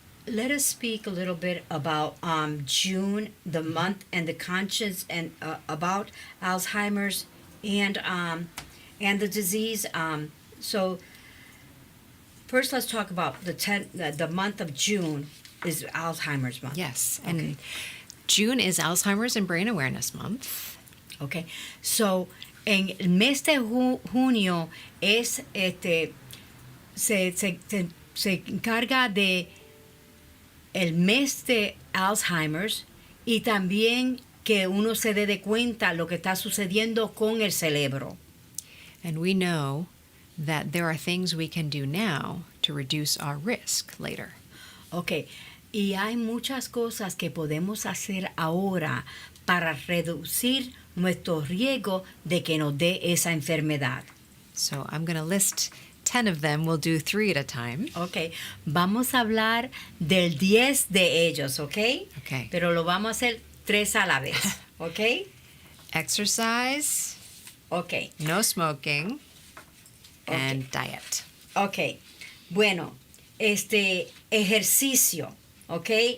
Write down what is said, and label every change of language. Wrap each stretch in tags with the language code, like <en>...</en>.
<en>Let us speak a little bit about June, the month, and the conscience, and about Alzheimer's and the disease. So first, let's talk about the month of June is Alzheimer's month. Yes. And June is Alzheimer's and Brain Awareness Month. Okay.</en> <es>So en el mes de junio es se encarga de el mes de Alzheimer's y también que uno se dé cuenta lo que está sucediendo con el cerebro.</es> <en>And we know that there are things we can do now to reduce our risk later. Okay.</en> <es>Y hay muchas cosas que podemos hacer ahora para reducir nuestro riesgo de que nos dé esa enfermedad.</es> <en>So I'm going to list 10 of them. We'll do 3 at a time.</en> <es>Ok, vamos a hablar del 10 de ellos, ¿ok?</es> <en>Okay.</en> <es>Pero lo vamos a hacer 3 a la vez, ¿ok?</es> <en>Exercise, Ok, no smoking, and diet.</en> <es>ok. Bueno, ejercicio, ¿ok?</es>